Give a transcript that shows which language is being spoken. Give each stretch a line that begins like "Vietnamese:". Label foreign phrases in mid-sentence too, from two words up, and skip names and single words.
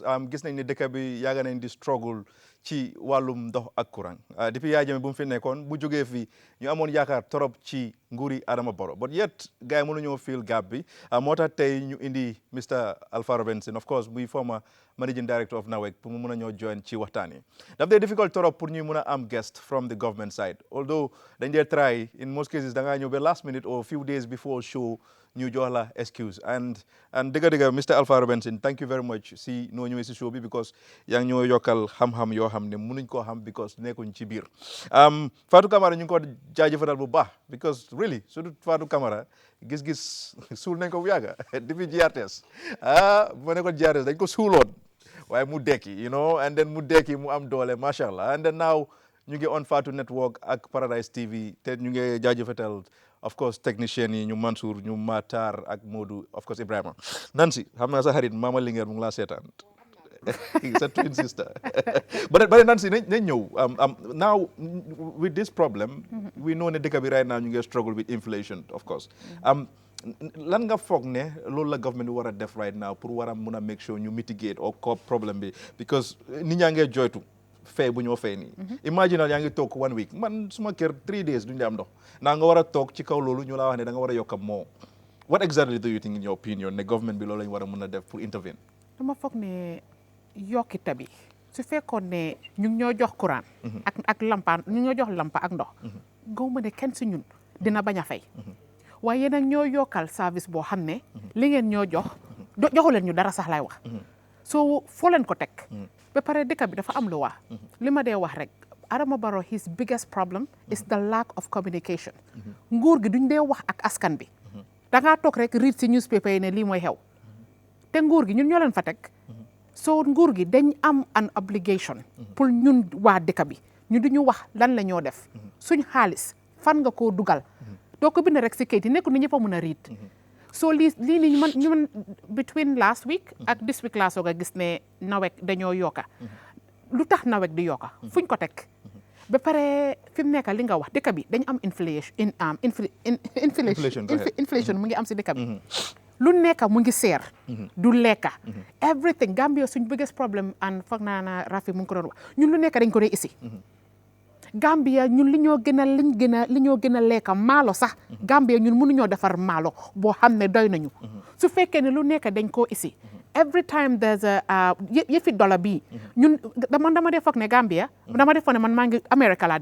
Wolof: gis nañ ne dëkk bi yàgg nañ di struggle ci wàllum ndox ak courant depuis Yaya Jammeh bu mu fi nekkoon bu jógee fii ñu amoon yaakaar trop ci nguuri Adama Barrow
English: but yet
Wolof: gars yi mënuñoo
English: feel gap
Wolof: bi moo tax tey ñu indi Mr Alpha Robinson
English: of course
Wolof: muy
English: former managing director of NAWEC
Wolof: pour mu mun a ñoo join ci waxtaan yi daf dee difficult
French: trop pour
Wolof: ñuy mun a am
English: guest from the government side although
Wolof: dañ dee
English: try in most cases
Wolof: da ngaa ñëw ba
English: last minute or few days
Wolof: before show ñu jox la excuse and dëgga Mr Alpha Robinson
English: thank you very much
Wolof: si noo ñëwee si show bi because yaa ngi ñoo yokkal xam-xam yoo xam ne mënuñ koo xam because nekkuñ ci biir Fatou Camara ñu ngi ko jaajëfatal bu baax because really surtout Fatou Camara gis-gis suul nañ ko bu yàgga depuis GRTS bu ne ko GRTS dañ ko suuloon waaye mu dekki
English: you know and then
Wolof: mu dekki mu am doole
Arabic: ما شاء الله
English: and then now
Wolof: ñu ngi on Fatou Network ak Paradise TV te ñu ngi jaajëfatal
English: of course
Wolof: technicien yi ñu Mansour ñu Matar ak Modou
English: of course
Wolof: Ibrahima Nancy xam naa sa xarit Mama Linguère mu ngi laa seetaan sa
English: twin sister
Wolof: but Nancy nañ ñëw
English: now with this problem we know
Wolof: ne dëkk bi
English: right now
Wolof: ñu ngi
English: struggle with inflation of course
Wolof: lan nga foog ne loolu la government war a def
English: right now
Wolof: pour war a mun a
English: make sure
Wolof: ñu mitigate or cope problem bi because nit ñaa ngee joytu fay bu ñoo fay nii imagine yaa ngi toog 1 week man suma kër 3 days duñu am ndox naa nga war a toog ci kaw loolu ñu laa wax ne da nga war a yokk moo
English: what exactly do you think in your opinion
Wolof: ne government bi loolu lañu war a mun a def pour intervene dama foog ne yokkite bi su fekkoon ne ñu ngi ñoo jox courant ak lampa ñu ñoo jox lampa ak ndox gaw ma ne kenn si ñun dina bañ a fay waaye nag ñoo yokkal service boo xam ne li ngeen ñoo joxu leen ñu dara sax lay wax soo foo leen ko teg ba pare dëkk bi dafa am lu wax li ma dee wax rek Adama Barrow
English: his biggest problem is the lack of communication
Wolof: nguur gi duñ dee wax ak askan bi da ngaa toog rek read si newspaper yi ne lii mooy xew te nguur gi ñun ñoo leen fa teg soo nguur gi dañ am
English: an obligation
Wolof: pour ñun waa dëkk bi ñu duñu wax lan la ñoo def suñ xaalis fan nga koo dugal doo ko bind rek si kayit yi nekku ni ñëpp a mun a read so lii ni ñu man
English: between last week
Wolof: ak
English: this week
Wolof: laa soog a gis ne NAWEC dañoo yokka lu tax NAWEC di yokka fuñ ko teg ba pare fi mu nekk li nga wax dëkk bi dañu am inflation mu ngi am si dëkk bi lu nekk mu ngi seer du lekka everything Gambia suñ
English: biggest problem and
Wolof: foog naa na Rafi mu ngi ko doon wax ñun lu nekk dañ ko dee isi Gambia ñun li ñoo gën a lekka maalo sax Gambia ñun mënuñoo defar maalo boo xam ne doy nañu su fekkee ne lu nekk dañ koo isi
English: every time there's a
Wolof: yëfi dollar bii ñun dama dee foog ne Gambia dama dee foog ne man maa ngi America laa